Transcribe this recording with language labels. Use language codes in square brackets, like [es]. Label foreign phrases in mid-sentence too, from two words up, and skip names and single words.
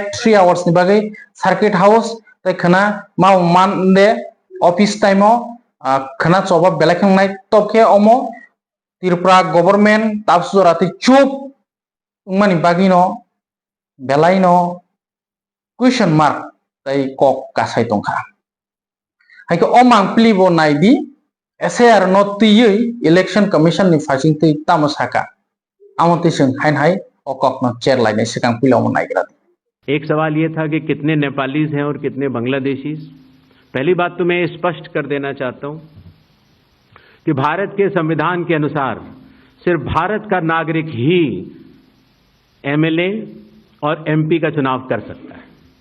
[trp] 3 hours ni bagi [en] circuit house [trp] tai khana mau mande [en] office time [trp] o khana choba belakang nai topke omo Tripura government tapsurati chup mani bagino belaino [en] question mark [trp] tai kok kasai tongkha haike omang plibo naidi SAR not tiyei [en] election commission [trp] ni phasing tei tamasaka amonti sing hain hai okok no chair lainai sikang pilom naigra [hi] एक सवाल ये था कि कितने नेपालीज हैं और कितने बांग्लादेशीज। पहली बात तो मैं स्पष्ट कर देना चाहता हूं कि भारत के संविधान के अनुसार सिर्फ भारत का नागरिक ही MLA और MP का चुनाव कर सकता है।